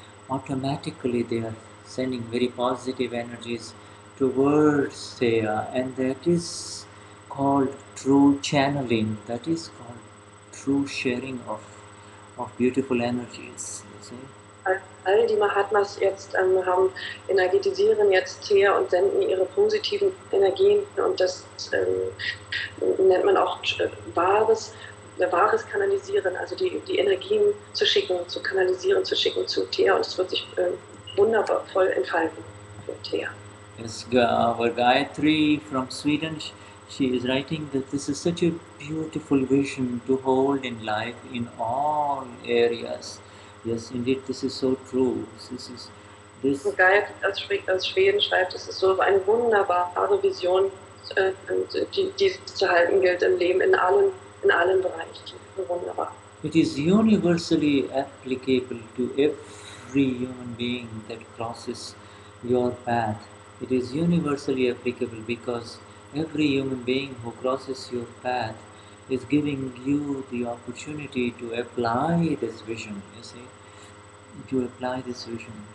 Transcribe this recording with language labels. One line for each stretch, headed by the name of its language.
English: Automatically, they are sending very positive energies towards Theya, and that is called true channeling. That is called true sharing of beautiful energies, you see.
German: All die Mahatmas jetzt haben, energetisieren jetzt Thea und senden ihre positiven Energien, und das nennt man auch wahres Kanalisieren, also die Energien zu schicken, zu kanalisieren, zu schicken zu Thea, und es wird sich wunderbar voll entfalten für Thea.
English: Yes, our Gayatri from Sweden, she is writing that this is such a beautiful vision to hold in life in all areas. Yes, indeed, this is so true. This.
German: Und Gayatri aus Schweden schreibt, es ist so eine wunderbare Vision, die es zu halten gilt im Leben, in allen Bereichen. Wunderbar.
English: It is universally applicable to every human being that crosses your path. It is universally applicable because every human being who crosses your path is giving you the opportunity to apply this vision, you see, to apply this vision.